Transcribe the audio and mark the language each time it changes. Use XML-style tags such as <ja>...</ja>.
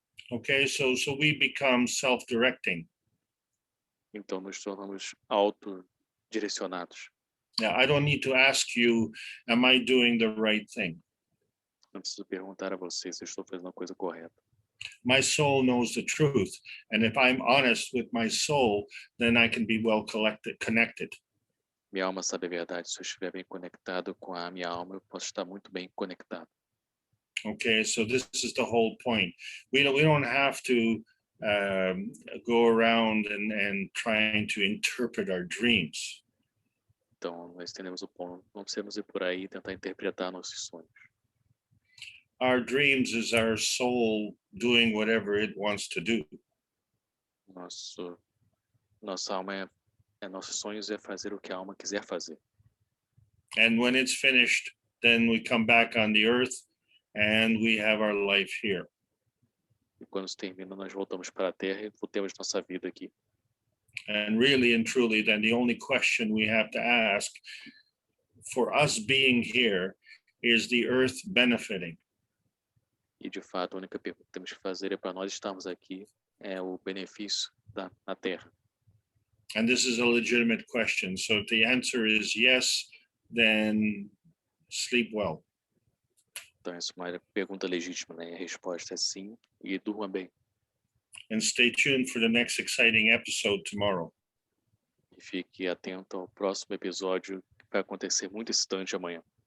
<en>Okay, so we become self-directing.</en> <pt>Então nos tornamos autodirecionados.</pt> <en>Now, I don't need to ask you, am I doing the right thing?</en> <pt>Não preciso perguntar a você se eu estou fazendo a coisa correta.</pt> <en>My soul knows the truth, and if I'm honest with my soul, then I can be well connected.</en> <pt>Minha alma sabe a verdade. Se eu estiver bem conectado com a minha alma, eu posso estar muito bem conectado.</pt> <en>Okay, so this is the whole point. We don't have to go around and trying to interpret our dreams.</en> <pt>Então nós entendemos o ponto. Não precisamos ir por aí e tentar interpretar nossos sonhos.</pt> <en>Our dreams is our soul doing whatever it wants to do.</en> <pt>Nossa alma nossos sonhos é fazer o que a alma quiser fazer.</pt> <en>And when it's finished, then we come back on the earth and we have our life here.</en> <pt>E quando isso termina, nós voltamos para a Terra e temos nossa vida aqui.</pt> <en>And really and truly, then the only question we have to ask for us being here is the earth benefiting?</en> <pt>E de fato, a única pergunta que temos que fazer é para nós estarmos aqui é o benefício na Terra.</pt> <en>And this is a legitimate question. So if the answer is yes, then sleep well.</en> <pt>Então essa é uma pergunta legítima, né? A resposta é sim, e durma bem.</pt> <en>And stay tuned for the next exciting episode tomorrow.</en> <pt>E fique atento ao próximo episódio, que vai acontecer muito excitante amanhã.</pt>